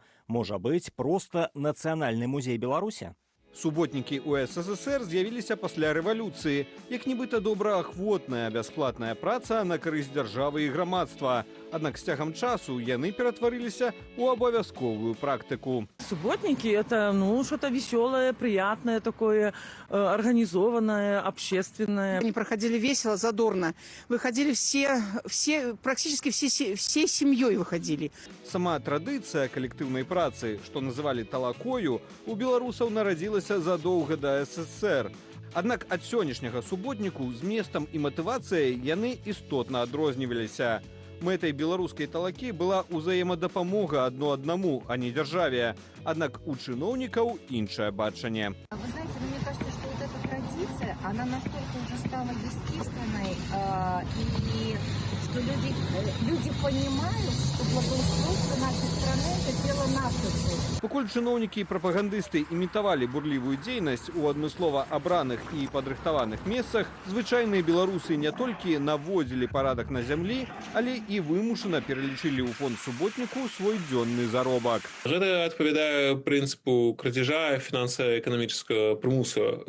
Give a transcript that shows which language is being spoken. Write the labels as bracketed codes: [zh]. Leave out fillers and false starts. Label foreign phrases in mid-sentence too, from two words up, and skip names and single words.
[be] Можа быць, проста Нацыянальны музей Беларусі? Суботнікі ў СССР з'явіліся пасля рэвалюцыі, як нібыта добраахвотная бясплатная праца на карысць дзяржавы і грамадства. Аднак з цягам часу яны ператварыліся ў абавязковую практыку. [ru] Субботники – это, что-то веселое, приятное такое, организованное, общественное. Они проходили весело, задорно. Выходили практически всей семьей выходили. [be] Сама традыцыя калектыўнай працы, што называлі талакою, у беларусаў нарадзілася задоўга да СССР. Аднак ад сённяшняга суботніку зместам і матывацыяй яны істотна адрозніваліся. Мэтай беларускай талакі была ўзаемадапамога адно аднаму, а не дзяржаве. Аднак у чыноўнікаў іншае бачанне. [ru] Вы знаете, мне кажется, что вот эта традиция, она настолько уже стала естественной, и что люди понимают, что благоустройство нашей страны – это дело наших. [be] Пакуль чыноўнікі і прапагандысты імітавалі бурлівую дзейнасць у адмыслова абраных і падрыхтаваных месцах, звычайныя беларусы не толькі наводзілі парадак на зямлі, але і вымушана пералічылі ў фонд суботніку свой дзённы заробак. Гэта адпавядае прынцыпу крадзяжа фінансава-эканамічнага прымусу людзей.